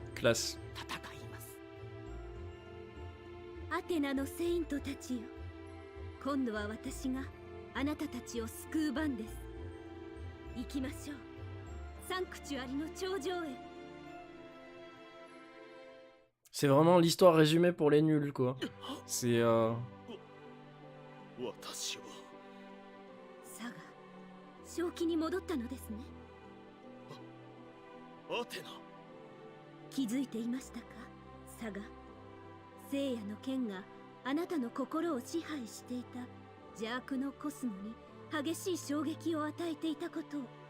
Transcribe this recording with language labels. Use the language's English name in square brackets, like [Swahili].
[French] Classe. [Japanese] 戦います。アテナのセイントたちよ、今度は私があなたたちを救う番です。行きましょう、サンクチュアリの頂上へ。 [French] C'est vraiment l'histoire résumée pour les nuls, quoi. C'est [Japanese] 私はサガ、正気に戻ったのですね。アテナ。気づいていましたか、サガ。聖夜の剣があなたの心を支配していた邪悪のコスモに激しい衝撃を与えていたことを。